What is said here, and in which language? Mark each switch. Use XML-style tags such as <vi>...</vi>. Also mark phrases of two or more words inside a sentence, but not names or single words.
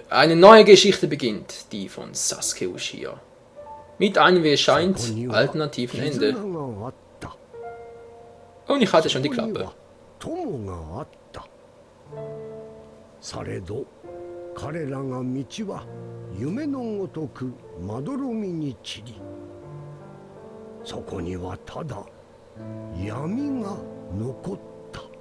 <de>Eine neue Geschichte beginnt, die von Sasuke Uchiha. Mit einem, wie es scheint, alternativen Ende. Und ich hatte schon die Klappe.</de> <ja>されど彼らが道は夢のごとくまどろみに散り、そこにはただ闇が残った。</ja>